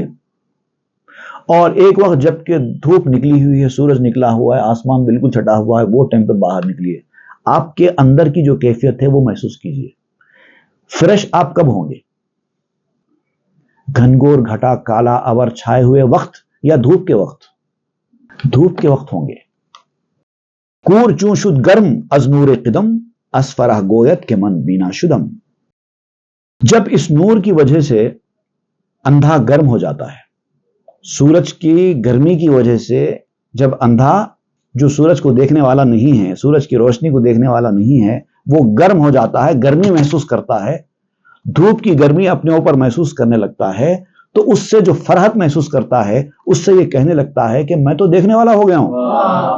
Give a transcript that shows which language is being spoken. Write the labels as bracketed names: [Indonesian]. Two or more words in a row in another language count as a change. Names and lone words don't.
[Urdu] اور ایک وقت جبکہ دھوپ نکلی ہوئی ہے، سورج نکلا ہوا ہے، آسمان بالکل چھٹا ہوا ہے، وہ ٹائم پہ باہر نکلیے. آپ کے اندر کی جو کیفیت ہے وہ محسوس کیجئے. فریش آپ کب ہوں گے؟ گھنگور گھٹا کالا ابر چھائے ہوئے وقت یا دھوپ کے وقت؟ دھوپ کے وقت ہوں گے. [Persian] کور چون شد گرم از نور قدم از فرح گویت کے من بینا شدم. [Urdu] جب اس نور کی وجہ سے اندھا گرم ہو جاتا ہے، سورج کی گرمی کی وجہ سے جب اندھا جو سورج کو دیکھنے والا نہیں ہے، سورج کی روشنی کو دیکھنے والا نہیں ہے، وہ گرم ہو جاتا ہے، گرمی محسوس کرتا ہے، دھوپ کی گرمی اپنے اوپر محسوس کرنے لگتا ہے، تو اس سے جو فرحت محسوس کرتا ہے اس سے یہ کہنے لگتا ہے کہ میں تو دیکھنے والا ہو گیا ہوں.